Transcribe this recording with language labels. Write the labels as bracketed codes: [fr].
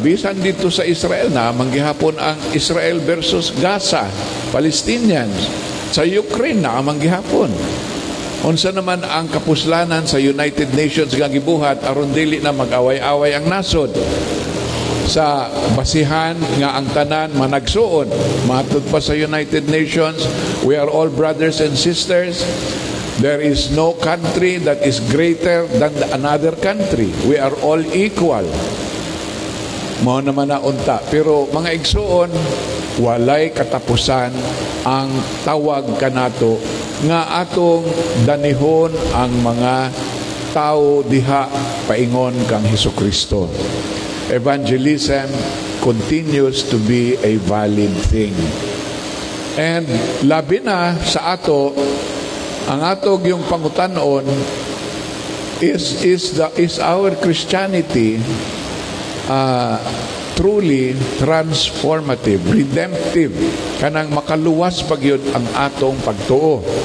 [ceb] Bisan dito sa Israel na manggihapon ang Israel versus Gaza, Palestinians. Sa Ukraine na manggihapon. Unsa naman ang kapuslanan sa United Nations nga gibuhat aron dili na mag-away-away ang nasod. Sa basihan nga ang tanan managsuon. Matud pa sa [en] United Nations, we are all brothers and sisters. There is no country that is greater than another country. We are all equal. [ceb] Mao naman na unta. Pero mga igsuon, walay katapusan ang tawag kanato nga atong danihon ang mga tao diha paingon kang Hesukristo. [en] Evangelism continues to be a valid thing. [ceb] And labi na sa ato, ang atog yung pangutanon [en] is our Christianity truly transformative, redemptive, [ceb] kanang makaluwas pagyud ang atong pagtuo.